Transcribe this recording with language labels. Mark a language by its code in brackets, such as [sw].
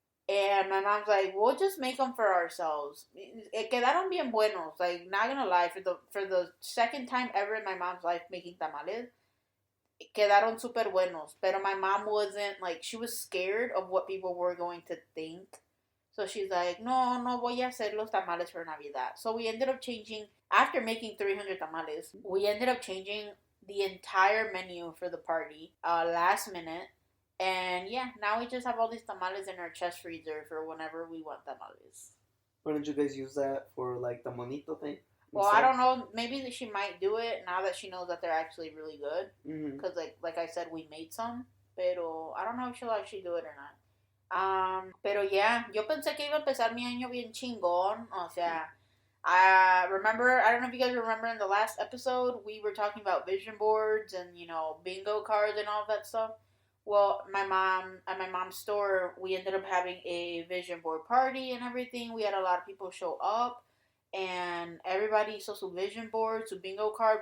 [en] And my mom's like, we'll just make them for ourselves. [es] Quedaron bien buenos. [en] Like, not gonna lie, for the second time ever in my mom's life making tamales, [es] quedaron super buenos. Pero [en] my mom wasn't, like, she was scared of what people were going to think. So she's like, [es] no voy a hacer los tamales [en] for [es] Navidad. [en] So we ended up changing, after making 300 tamales, we ended up changing the entire menu for the party last minute. And yeah, now we just have all these tamales in our chest freezer for whenever we want tamales. Why don't you guys use that for like the monito thing? Well, I don't know. Maybe she might do it now that she knows that they're actually really good. Because like I said, we made some. [es] Pero [en] I don't know if she'll actually do it or not. [es] Pero yeah, yo pensé que iba a empezar mi año bien chingón. O sea, [en] I don't know if you guys remember in the last episode, we were talking about vision boards and, bingo cards and all that stuff. Well, at my mom's store, we ended up having a vision board party and everything. We had a lot of people show up, and everybody [es] hizo su [en] vision board, [es] su [en] bingo card.